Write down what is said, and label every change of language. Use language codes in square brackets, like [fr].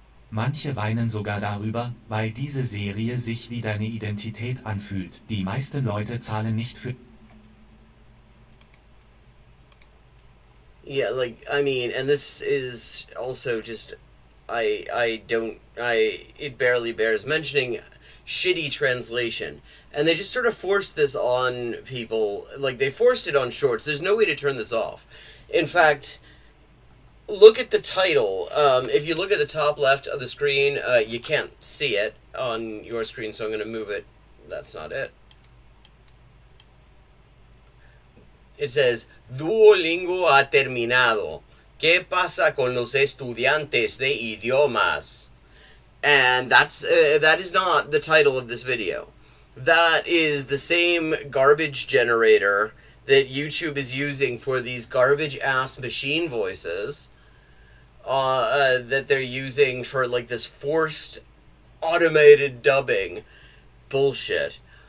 [de] Manche weinen sogar darüber, weil diese Serie sich wie deine Identität anfühlt. Die meisten Leute zahlen nicht für... [en] Yeah, and this is also just, it barely bears mentioning shitty translation. And they just sort of forced this on people, they forced it on shorts. There's no way to turn this off. In fact, look at the title. If you look at the top left of the screen, you can't see it on your screen, so I'm going to move it. That's not it. It says, [es] Duolingo ha terminado. ¿Qué pasa con los estudiantes de idiomas? [en] And that is not the title of this video. That is the same garbage generator that YouTube is using for these garbage-ass machine voices that they're using for, this forced automated dubbing bullshit.